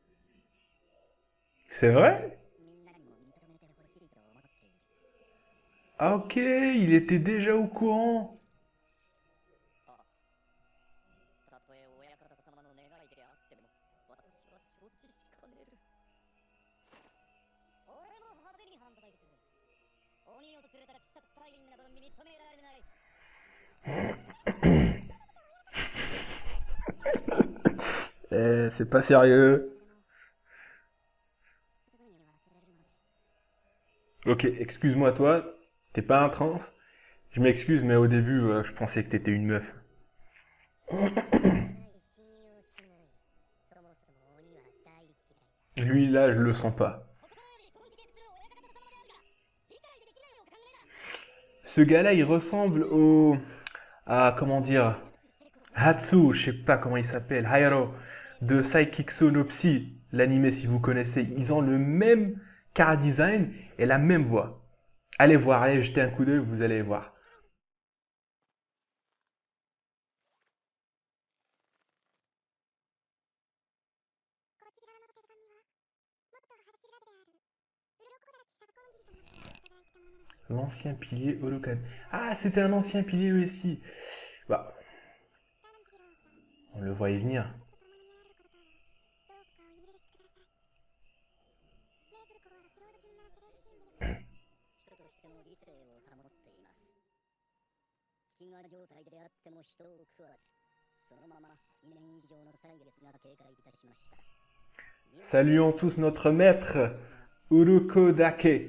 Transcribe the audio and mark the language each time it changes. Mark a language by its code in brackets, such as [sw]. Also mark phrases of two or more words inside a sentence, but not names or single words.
[fr] C'est vrai? Ah, ok, il était déjà au courant. [ja] たとえ親方様の願いであっても、私は承知しかねる。俺も派手に反対する。鬼を連れた鬼殺隊員など認められない。 [fr] C'est pas sérieux. [ja] すぐに忘れるので。 [fr] Ok, excuse-moi toi, t'es pas un trans. Je m'excuse, mais au début, je pensais que t'étais une meuf. [ja] そもそも鬼は大嫌いだ。 [fr] Lui, là, je le sens pas. [ja] 心より尊敬する親方様であるが、理解できないお考えだ。 [fr] Ce gars-là, il ressemble au... à, comment dire... Hatsu, je sais pas comment il s'appelle, Hayaro, de Saikikso no Psy, l'anime si vous connaissez. Ils ont le même [en] car design [fr] et la même voix. Allez voir, allez jeter un coup d'œil, vous allez voir. L'ancien pilier Holokan. Ah, c'était un ancien pilier lui aussi. Bah, on le voyait venir. [ja] 人としての理性を保っています。飢餓状態であっても人を食わず、そのまま2年以上の歳月が経過いたしました。 [fr] Saluons tous notre maître, Uruko Dake.